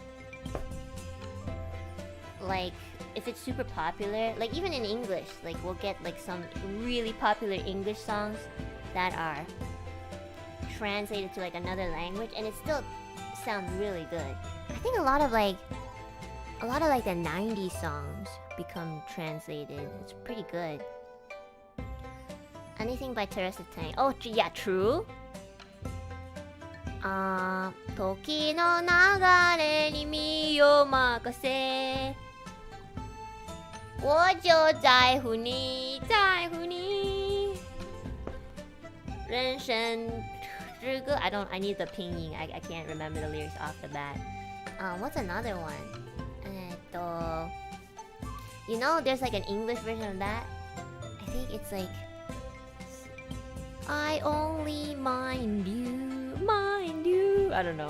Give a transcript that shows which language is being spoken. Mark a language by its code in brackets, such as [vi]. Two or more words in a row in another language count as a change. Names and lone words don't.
[en] Like if it's super popular, like even in English, like we'll get like some really popular English songs that are translated to like another language, and it still sounds really good. I think a lot of like the 90s songs become translated. It's pretty good. Anything by Teresa Tang. Oh, yeah, true. [ja] 時の流れに身を任せ [zh] 我就在乎你人生之歌 [en] I need the pinyin. I can't remember the lyrics off the bat. What's another one? You know, there's like an English version of that. I think it's like I only mind you. I don't know.